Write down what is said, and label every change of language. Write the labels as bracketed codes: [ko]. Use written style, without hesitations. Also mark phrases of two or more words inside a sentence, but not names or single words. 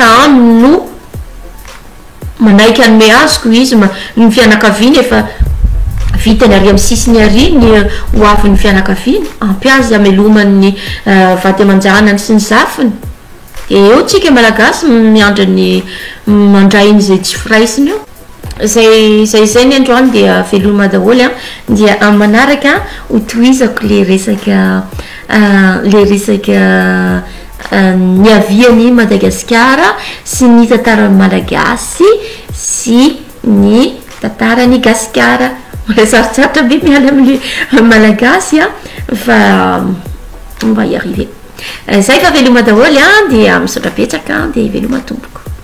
[mg] aminy no manaiky anome azoko izy ny fianakaviany efa vitany ary amin'ny sisiny ary ny ho avy ny fianakaviany ampy azy amelomany vady aman-janany sy ny zafiny eo tsika malagasy miandra ny mandrainy zay tsy firaisiny eo zay ny androany dia veloma daholo dia amin'ny manaraka ho tohizako le resaka ny aviany Madagasikara sy ny tantarany malagasy sy ny tantarany Gasikara mbola sarotsaratra be miala amin'ny malagasy fa [fr] on va y arriver [mg] zay fa veloma daholo dia misaotra betsaka dia veloma tompoko